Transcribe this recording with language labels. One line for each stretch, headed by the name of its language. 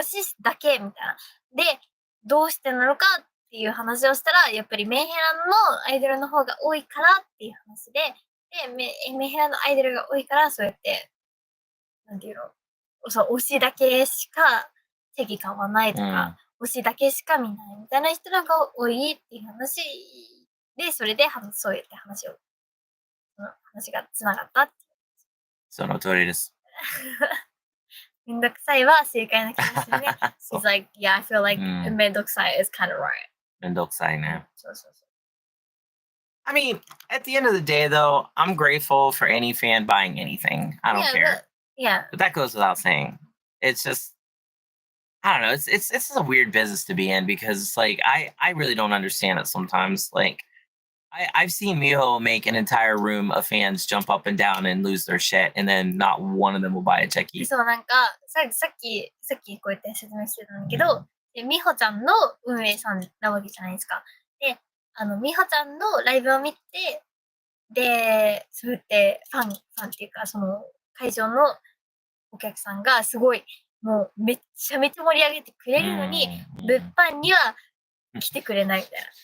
Japanese: 推しだけみたいな。で、どうしてなのかっていう話をしたら、やっぱりメンヘラのアイドルの方が多いからっていう話で、メンヘラのアイドルが多いから、そうやって、なんていうの、そう、推しだけしか席買わないとか、推しだけしか見ないみたいな人が多いっていう話で、それでそうやって話がつながったって。その通りです。めんどくさいは正解な気がするね。
English: He's like, yeah, I feel like めんどくさい is kind of right.
Japanese: めんどくさいね。そうそうそう。
English: I mean, at the end of the day, though, I'm grateful for any fan buying anything. I don't care. But that goes without saying. It's just, I don't know. It's a weird business to be in because, like, I really don't understand it sometimes. Like, I've seen Miho make an entire room of fans jump up and down and lose their shit, and then not one of them will buy a Cheki.
Japanese: そう、なんか、さっきこうやって説明してたんだけど、美穂ちゃんの運営さんなわけじゃないですか。で、美穂ちゃんのライブを見て、で、そうやってファンっていうか、その会場のお客さんがすごい、もうめっちゃめちゃ盛り上げてくれるのに、物販には来てくれないみたいな。